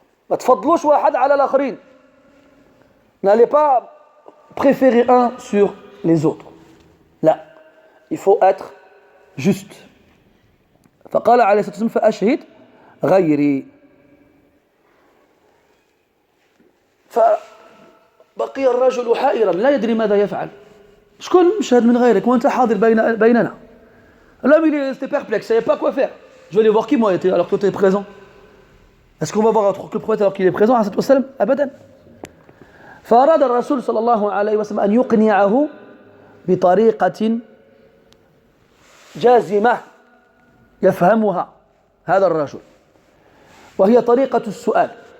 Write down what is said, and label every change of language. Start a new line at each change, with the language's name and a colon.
Arabic: ما تفضلوش واحد على الآخرين.
French: N'allez pas préférer un sur les autres. Là, il faut être juste.
Arabic: فقال عليه الصلاة والسلام فأشهد غيري. فبقي الرجل حائرا لا يدري ماذا يفعل. شكون مشهد من غيرك وأنت حاضر بيننا.
French: L'homme il était perplexe, il ne savait pas quoi faire. Je vais aller voir qui moi était alors que toi tu es présent. Est-ce qu'on va voir autre que le prophète alors qu'il est présent عليه الصلاة والسلام؟
Arabic: أبدا. فأراد الرسول صلى الله عليه وسلم أن يقنعه بطريقة جازمة يفهمها هذا الرجل وهي طريقة السؤال.